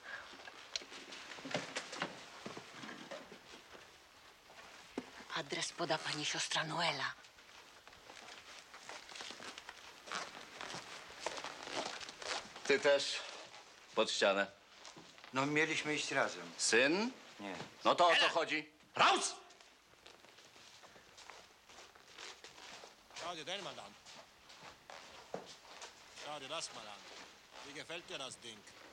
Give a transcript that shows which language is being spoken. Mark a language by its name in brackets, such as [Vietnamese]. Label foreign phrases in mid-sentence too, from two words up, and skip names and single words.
[Polish] Adres poda pani siostra Noela. Ty też. Pod ścianę. No, mieliśmy iść razem. Syn? Nie. No to o co chodzi? [German] Raus! Schau dir den mal an. Schau dir das mal an. Wie gefällt dir das Ding?